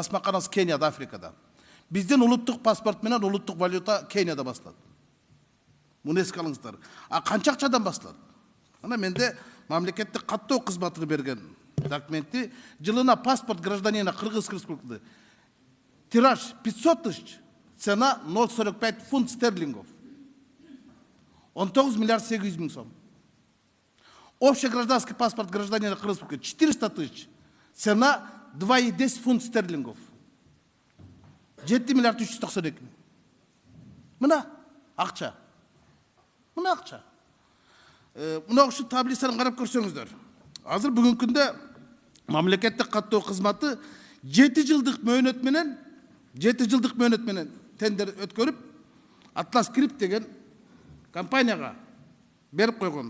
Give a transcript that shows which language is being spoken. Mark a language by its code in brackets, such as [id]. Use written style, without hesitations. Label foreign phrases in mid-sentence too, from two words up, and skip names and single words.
[ky] Басмаканасы Кенияда, Африкада. Биздин улуттук паспорт менен улуттук валюта Кенияда басылат. Муну эске алыңыздар. Канча акчадан басылат? Ана менде мамлекеттик каттоо кызматы берген документи жылына [ru] паспорт гражданина [ky] Кыргыз Республикасы. [ru] Тираж 500 тысяч, цена 0,45 фунт стерлингов. 19 миллиард 800 [ky] миң сом. [ru] Общий гражданский паспорт гражданина Кыргыз Республикасы 400 тысяч, цена 2,10 фунт стерлингов. [ky] 7 миллиард 392 миң. Мына акча. Мына акча. Мына ушу таблицаны карап көрсөңүздөр. Азыр бүгүнкү күндө мамлекеттик каттоо кызматы 7 жылдык мөөнөт менен тендер өткөрүп, Atlas Script деген компанияга берип койгон.